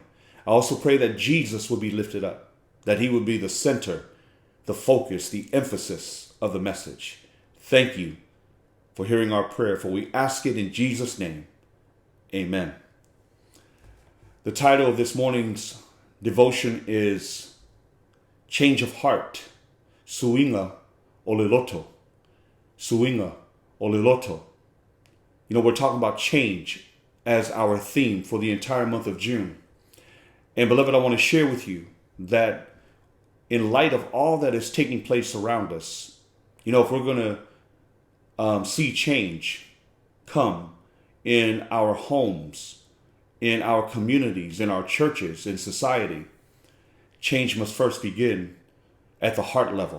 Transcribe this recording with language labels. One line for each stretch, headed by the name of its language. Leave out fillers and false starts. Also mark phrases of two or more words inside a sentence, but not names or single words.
English: I also pray that Jesus would be lifted up, that he would be the center, the focus, the emphasis of the message. Thank you for hearing our prayer, for we ask it in Jesus' name. Amen. The title of this morning's devotion is Change of Heart,
Samoan: suiga o le loto. Suiga o le loto.
English: You know, we're talking about change as our theme for the entire month of June. And beloved, I want to share with you that in light of all that is taking place around us, you know, if we're going to see change come in our homes, in our communities, in our churches, in society, change must first begin at the heart level.